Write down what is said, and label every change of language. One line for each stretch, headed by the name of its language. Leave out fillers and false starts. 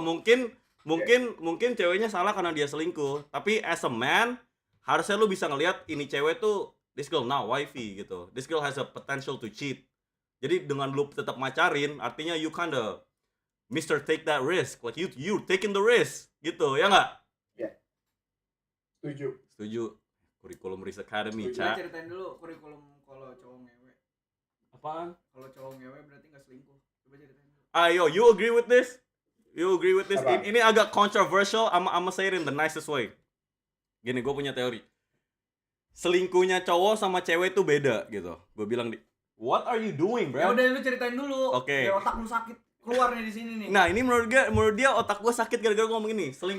Indonesian: Mungkin ceweknya salah karena dia selingkuh, tapi
English: as a man
Indonesian: harusnya lu bisa ngelihat ini cewek tuh
English: this girl now wifey gitu. This girl has a potential to cheat.
Indonesian: Jadi dengan lu tetap macarin, artinya
English: you kinda Mr. Take that risk, like you taking the risk
Indonesian: gitu, ya nggak? Setuju. Setuju. Kurikulum Risk Academy, Setuju. Coba Cak. ceritain dulu kurikulum kalau cowok ngewe. Apaan? Kalau cowok ngewe berarti nggak selingkuh. Coba ceritain dulu.
English: Ayo, you agree with this? You agree with this?
Indonesian: Apa? Ini agak controversial,
English: I'ma say it in the nicest way.
Indonesian: Gini, gue punya teori. Selingkuhnya cowok sama cewek tuh beda gitu. Gue bilang
English: what are you doing,
Indonesian: Ya
English: bro?
Indonesian: udah lu ceritain dulu. Oke. Biar otak lu sakit keluar nih di sini nih. Nah, ini menurut dia otak gue sakit gara-gara ngomong ini.